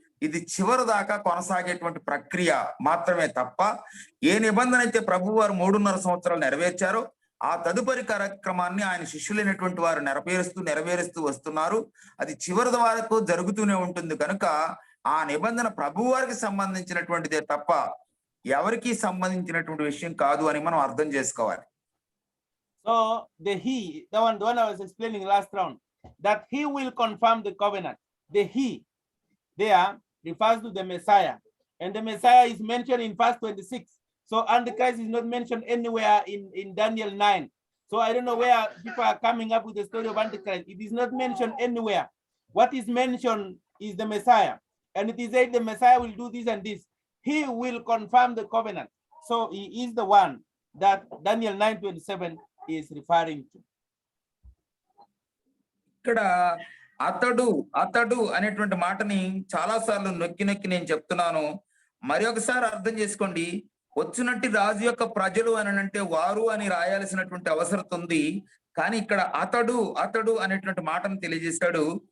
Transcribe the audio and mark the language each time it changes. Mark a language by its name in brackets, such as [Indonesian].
[Telugu] ఇది చివరి దాకా కొనసాగేటువంటి ప్రక్రియ మాత్రమే తప్ప ఏ నిబంధన అయితే ప్రభు వారు 3.5 సంవత్సరాలు నెరవేర్చారో ఆ తదుపరి కార్యక్రమాన్ని ఆయన శిష్యులైనటువంటి వారు నెరవేరుస్తూ వస్తున్నారు. అది చివరి వరకు జరుగుతూనే ఉంటుంది కనుక ఆ నిబంధన ప్రభు వారికి సంబంధించినటువంటిదే తప్ప ఎవరికి సంబంధించినటువంటి విషయం కాదు అని మనం అర్థం చేసుకోవాలి. [English] So the one I was explaining last round, that he will confirm the covenant. The he there refers to the Messiah, and the Messiah is mentioned in verse 26. So Antichrist is not mentioned anywhere in Daniel 9. So I don't know where people are coming up with the story of Antichrist. It is not mentioned anywhere. What is mentioned is the Messiah, and it is said the Messiah will do this and this. He will confirm the covenant. So he is the one that Daniel 9:27 is referring to. [Telugu] ఇక్కడ అతడు అనేటువంటి మాటని చాలా సార్లు నొక్కి నేను చెప్తున్నాను. మరి ఒకసారి అర్థం చేసుకోండి. వచ్చినట్టు రాజు యొక్క ప్రజలు అని అంటే వారు అని రాయాల్సినటువంటి అవసరం ఉంది. కానీ ఇక్కడ అతడు అనేటువంటి మాటను తెలియజేశాడు.